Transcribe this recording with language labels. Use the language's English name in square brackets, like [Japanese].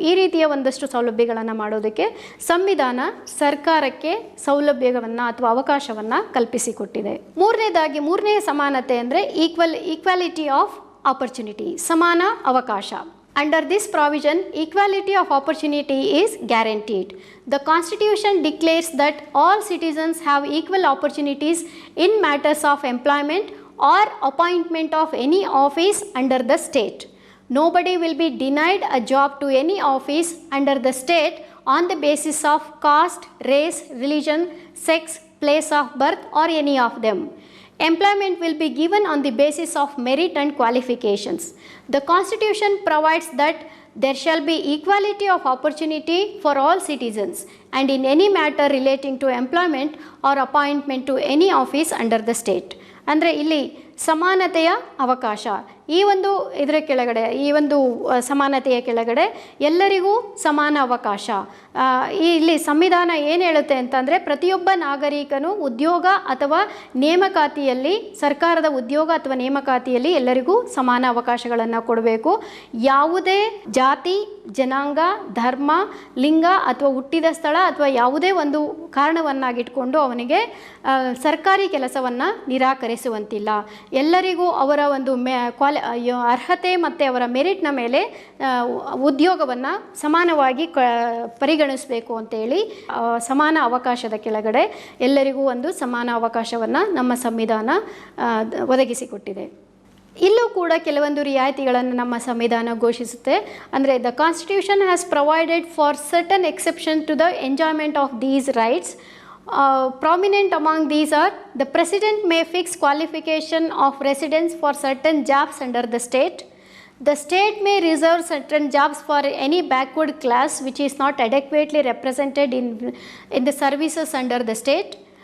[Kannada] ಈ ರೀತಿಯ ಒಂದಷ್ಟು ಸೌಲಭ್ಯಗಳನ್ನು ಮಾಡೋದಕ್ಕೆ ಸಂವಿಧಾನ ಸರ್ಕಾರಕ್ಕೆ ಸೌಲಭ್ಯವನ್ನು ಅಥವಾ ಅವಕಾಶವನ್ನು ಕಲ್ಪಿಸಿಕೊಟ್ಟಿದೆ. ಮೂರನೆಯ ಸಮಾನತೆ ಅಂದರೆ equality of opportunity, samana avakasha. [English] Under this provision, equality of opportunity is guaranteed. The Constitution declares that all citizens have equal opportunities in matters of employment or appointment of any office under the state. Nobody will be denied a job to any office under the state on the basis of caste, race, religion, sex, place of birth or any of them. Employment will be given on the basis of merit and qualifications. The Constitution provides that there shall be equality of opportunity for all citizens and in any matter relating to employment or appointment to any office under the state. [Kannada] ಅಂದರೆ ಇಲ್ಲಿ ಸಮಾನತೆಯ ಅವಕಾಶ, ಈ ಒಂದು ಇದರ ಕೆಳಗಡೆ, ಈ ಒಂದು ಸಮಾನತೆಯ ಕೆಳಗಡೆ ಎಲ್ಲರಿಗೂ ಸಮಾನ ಅವಕಾಶ. ಇಲ್ಲಿ ಸಂವಿಧಾನ ಏನು ಹೇಳುತ್ತೆ ಅಂತಂದರೆ, ಪ್ರತಿಯೊಬ್ಬ ನಾಗರಿಕನು ಉದ್ಯೋಗ ಅಥವಾ ನೇಮಕಾತಿಯಲ್ಲಿ, ಸರ್ಕಾರದ ಉದ್ಯೋಗ ಅಥವಾ ನೇಮಕಾತಿಯಲ್ಲಿ ಎಲ್ಲರಿಗೂ ಸಮಾನ ಅವಕಾಶಗಳನ್ನು ಕೊಡಬೇಕು. ಯಾವುದೇ ಜಾತಿ, ಜನಾಂಗ, ಧರ್ಮ, ಲಿಂಗ ಅಥವಾ ಹುಟ್ಟಿದ ಸ್ಥಳ ಅಥವಾ ಯಾವುದೇ ಒಂದು ಕಾರಣವನ್ನಾಗಿಟ್ಕೊಂಡು ಅವನಿಗೆ ಸರ್ಕಾರಿ ಕೆಲಸವನ್ನು ನಿರಾಕರಿಸುವಂತಿಲ್ಲ. ಎಲ್ಲರಿಗೂ ಅವರ ಒಂದು ಅರ್ಹತೆ ಮತ್ತು ಅವರ ಮೆರಿಟ್ನ ಮೇಲೆ ಉದ್ಯೋಗವನ್ನು ಸಮಾನವಾಗಿ ಪರಿಗಣಿಸಬೇಕು ಅಂತೇಳಿ ಸಮಾನ ಅವಕಾಶದ ಕೆಳಗಡೆ ಎಲ್ಲರಿಗೂ ಒಂದು ಸಮಾನ ಅವಕಾಶವನ್ನು ನಮ್ಮ ಸಂವಿಧಾನ ಒದಗಿಸಿಕೊಟ್ಟಿದೆ. ಇಲ್ಲೂ ಕೂಡ ಕೆಲವೊಂದು ರಿಯಾಯಿತಿಗಳನ್ನು ನಮ್ಮ ಸಂವಿಧಾನ ಘೋಷಿಸುತ್ತೆ. [English] ಅಂದರೆ the constitution has provided for certain exception to the enjoyment of these rights. Prominent among these are the President may fix qualification of residence for certain jobs under the state. The state may reserve certain jobs for any backward class which is not adequately represented in the services under the state.